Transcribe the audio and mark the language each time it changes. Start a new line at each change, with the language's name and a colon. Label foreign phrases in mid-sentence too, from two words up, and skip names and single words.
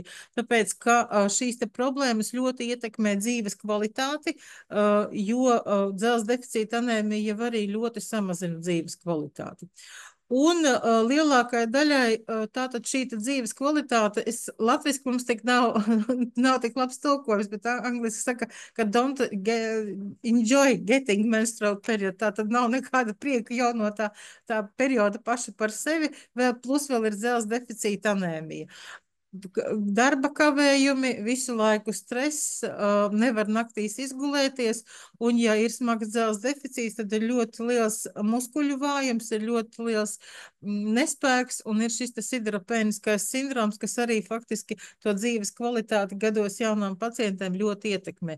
Latvian: Tāpēc, ka šīs te problēmas ļoti ietekmē dzīves kvalitāti, jo dzelzs deficīta anēmija jau arī ļoti samazina dzīves kvalitāti. Un lielākai daļai tātad šī dzīves kvalitāte, latviski mums tik nav, nav tik labs tulkojums, bet angliski saka, ka
English: don't enjoy getting menstrual period,
Latvian: tātad nav nekāda prieka jau no tā perioda paša par sevi, plus vēl ir dzelzs deficīta anēmija. Darba kavējumi, visu laiku stress, nevar naktīs izgulēties, un ja ir smags dzelzs deficīts, tad ir ļoti liels muskuļu vājums, ir ļoti liels nespēks, un ir šis sidropēniskais sindroms, kas arī faktiski to dzīves kvalitāti gados jaunām pacientēm ļoti ietekmē.